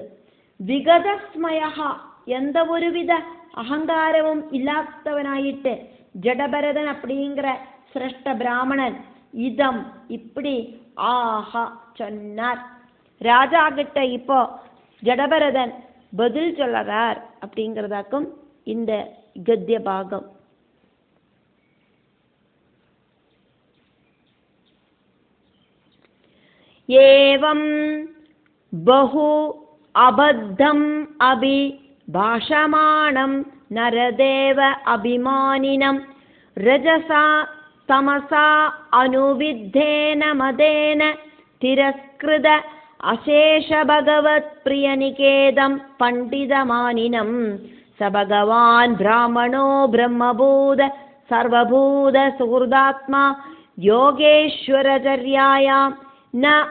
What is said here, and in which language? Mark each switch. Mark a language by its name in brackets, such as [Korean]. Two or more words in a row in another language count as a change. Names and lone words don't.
[Tamil] விகதஸ்மயா எந்த ஒருவித அகங்காரமும் இல்லாதவனாயிட்டு ஜடபரதன் அப்படிங்கிற சிரஷ்ட பிராமணன் இதம் இப்படி ஆஹா சொன்னார். ராஜா கிட்ட இப்போ ஜடபரதன் பதில் சொல்லறார் அப்படிங்கிறதாக்கும் இந்த கத்திய பாகம். [Sanskrit] ஏவம் बहु अबद्धम् अभि भाषमाणं नरदेव अभिमानिनं रजसा तमसा अनुविद्धेन मदेन तिरस्कृत अशेष भगवत्प्रियनिकेतं पण्डितमानिनं स भगवान् ब्राह्मणो ब्रह्मभूत सर्वभूत सुहृदात्मा योगेश्वरचर्यायां न